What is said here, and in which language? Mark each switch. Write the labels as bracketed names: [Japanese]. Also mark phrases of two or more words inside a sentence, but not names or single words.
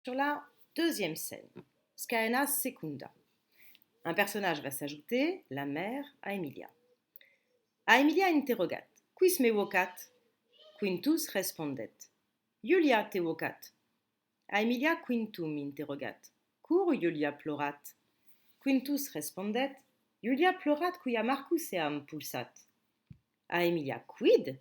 [French] Sur la deuxième scène, [Latin] Scaena secunda. [French] Un personnage va s'ajouter, la mère, à Emilia. [Latin] A Emilia interrogat. Quis me vocat? Quintus respondet. Iulia te vocat. A Emilia quintum interrogat. Cur Iulia plorat? Quintus respondet. Iulia plorat quia Marcus eam pulsat. A Emilia quid?